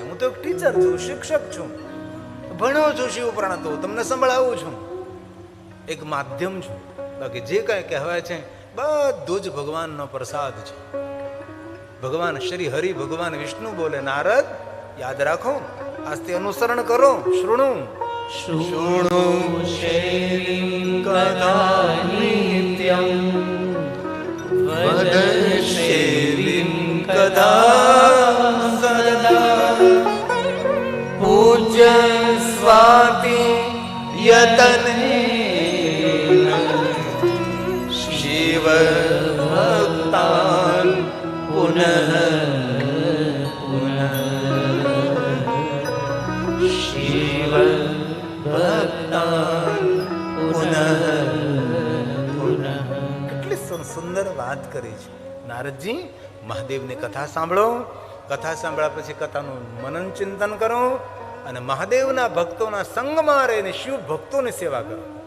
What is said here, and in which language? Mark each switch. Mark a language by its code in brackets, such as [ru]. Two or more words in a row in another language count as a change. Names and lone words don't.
[gu] હું તો એક ટીચર છું, શિક્ષક છું, ભણ્યો છું શિવ પુરાણ, તો તમને સંભળાવું છું, એક માધ્યમ છું. બાકી જે કઈ કહેવાય છે બધું જ ભગવાનનો પ્રસાદ છે. ભગવાન શ્રી હરિ ભગવાન વિષ્ણુ બોલે, નારદ યાદ રાખો, આજથી અનુસરણ કરો. [sa] શૃણુ शृणु शैलीं कदा नित्यं वद शैलीं कदा सदा पूज्य स्वाति यतने शिव भक्तान् पुनः पुनः शिव [gu] કેટલી સુંદર વાત કરી છે નારદજી. મહાદેવની કથા સાંભળો, કથા સાંભળ્યા પછી કથાનું મનન ચિંતન કરો અને મહાદેવના ભક્તોના સંગમાં રહીને શિવ ભક્તોની સેવા કરો.